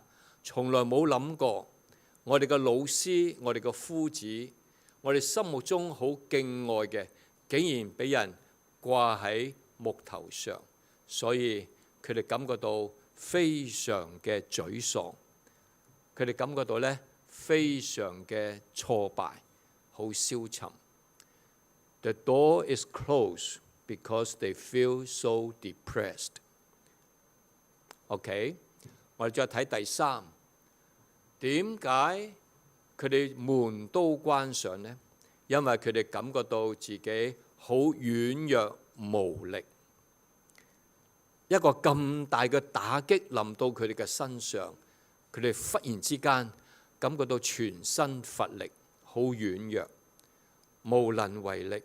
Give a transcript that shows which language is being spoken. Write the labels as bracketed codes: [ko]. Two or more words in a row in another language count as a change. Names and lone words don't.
[yue] 從來冇諗過我哋嘅老師，我哋嘅夫子，我哋心目中好敬愛嘅，竟然俾人掛喺木頭上。所以佢哋感覺到非常嘅沮喪，佢哋感覺到咧非常嘅挫敗，好消沉。 [en] The door is closed because they feel so depressed. [yue] OK， 我哋再睇第三，點解佢哋門都關上呢？因為佢哋感覺到自己好軟弱無力。一個咁大嘅打擊臨到佢哋嘅身上，佢哋忽然之間感覺到全身乏力，好軟弱，無能為力。